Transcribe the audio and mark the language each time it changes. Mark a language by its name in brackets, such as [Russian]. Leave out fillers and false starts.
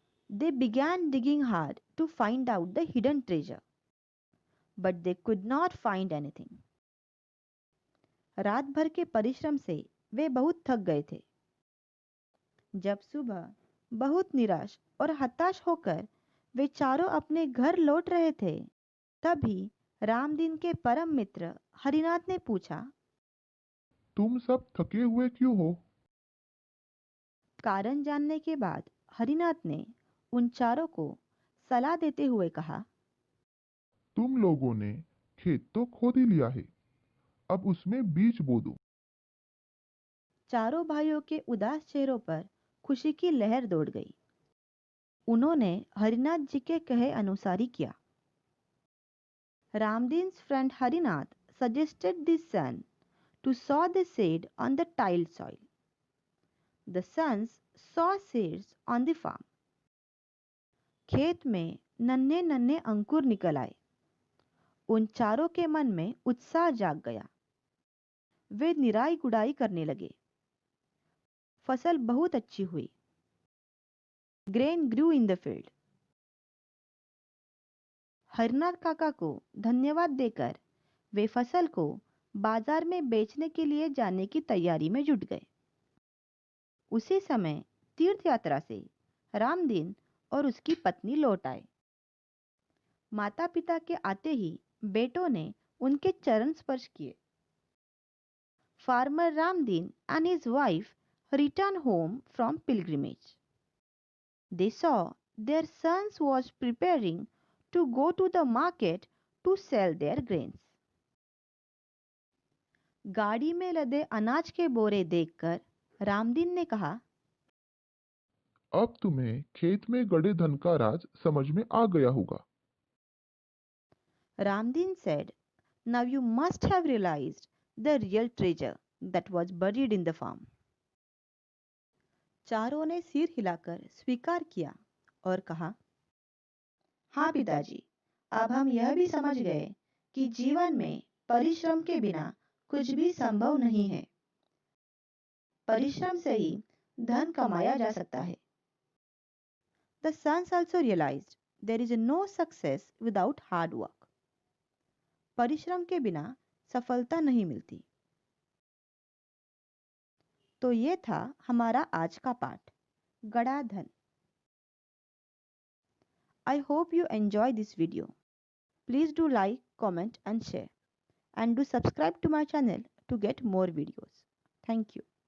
[English] They began digging hard to find out the hidden treasure, but they could not find anything. [Hindi] रात भर के परिश्रम से वे बहुत थक गए थे। जब सुबह बहुत निराश और हताश होकर वे चारों अपने घर लौट रहे थे, तभी रामदीन के परम मित्र हरिनाथ ने पूछा, तुम सब थके हुए क्यों हो? कारण जानने के बाद हरिनाथ ने उन चारों को सलाह देते हुए कहा, तुम लोगों ने खेत तो खोद ही लिया है, अब उसमें बीज बो दो। चारों भाइयों के उदास चेहरों पर खुशी की लहर दौड़ गई। उन्होंने हरिनाथ जी के कहे अनुसार ही किया। [English] Ramdin's friend Harinath suggested the son to sow the seed on the tiled soil. The sons saw seeds on the farm. [Hindi] खेत में नन्हे नन्हे अंकुर निकल आए। उन चारों के मन में उत्साह जाग गया। वे निराई गुड़ाई करने लगे। फसल बहुत अच्छी हुई। [English] Grain grew in the field. [Hindi] Harnath काका को धन्यवाद देकर वे फसल को बाजार में बेचने के लिए जाने की तैयारी में जुट गए। उसी समय तीर्थ यात्रा से रामदीन और उसकी पत्नी लौट आए। माता पिता के आते ही बेटों ने उनके चरण स्पर्श किए। [English] farmer Ramdin and his wife returned home from pilgrimage. They saw their sons was preparing to go to the market to sell their grains. [Hindi] गाड़ी में लदे अनाज के बोरे देखकर रामदीन ने कहा, अब तुम्हें खेत में गड़े धन का राज समझ में आ गया होगा। [English] Ramdin said, "Now you must have realized the real treasure that was buried in the farm." [Hindi] चारों ने सिर हिलाकर स्वीकार किया और कहा, हाँ पिताजी, अब हम यह भी समझ गए कि जीवन में परिश्रम के बिना कुछ भी संभव नहीं है। परिश्रम से ही धन कमाया जा सकता है। [English] The sons also realized there is no success without hard work. [Hindi] परिश्रम के बिना सफलता नहीं मिलती। तो ये था हमारा आज का पाठ, गड़ा धन। [English] I hope you enjoy this video. Please do like, comment and share. And do subscribe to my channel to get more videos. Thank you.